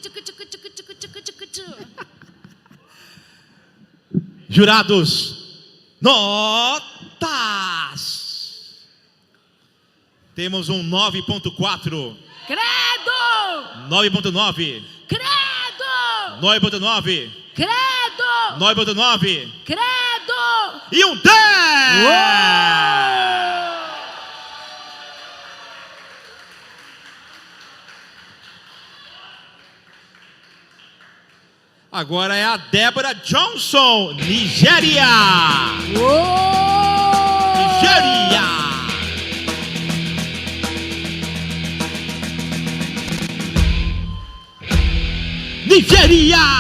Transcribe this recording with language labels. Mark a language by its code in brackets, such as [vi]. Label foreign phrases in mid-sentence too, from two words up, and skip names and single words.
[pt] Jurados, notas. Temos um 9.4. Credo! 9.9. Credo! 9.9. Credo! 9.9. Credo! E um 10! Agora é a Débora Johnson, Nigéria. Nigéria. Nigéria.